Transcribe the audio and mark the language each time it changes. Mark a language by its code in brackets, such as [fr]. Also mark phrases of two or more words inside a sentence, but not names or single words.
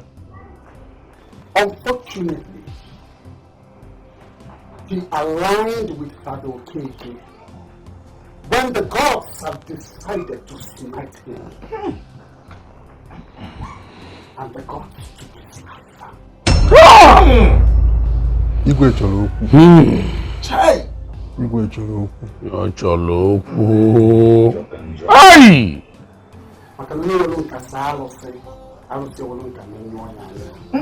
[en] unfortunately, he aligned with Father Okeke when the gods have decided to smite him. And the gods took his life. [ig] Igwe chọrọ okwu. Igwe chọrọ okwu. Yo chọrọ okwu. Ai! Maka na onye welu nka saa alụsị, alụsị welu nka na onye ọnya anya.